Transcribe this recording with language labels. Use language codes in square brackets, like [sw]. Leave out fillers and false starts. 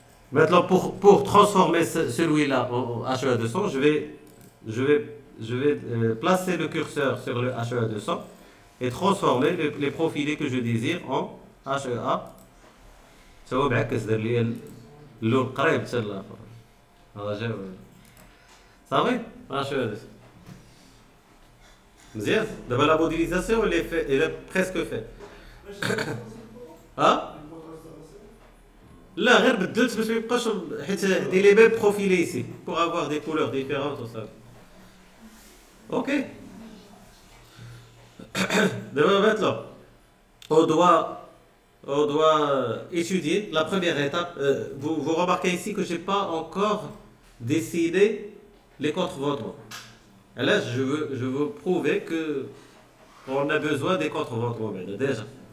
[fr] Maintenant, pour transformer celui-là en HEA 200, je vais placer le curseur sur le HEA 200 et transformer les profilés que je désire en HEA. Ça va bien que c'est le [ar] قريب تصير هذا جاي صافي [fr] HEA 200. [ar] مزيان دابا [fr] la modélisation elle est presque faite. [ar] ها لا غير بدلت باش ما يبقاش حيت [fr] دي لي ميم بروفيلي ici pour avoir des couleurs différentes tout ça. OK. Demain maintenant on doit étudier la première étape. Vous remarquez ici que j'ai pas encore dessiné les contre-vêtements. Et là je veux prouver que on a besoin des contre-vêtements maintenant déjà.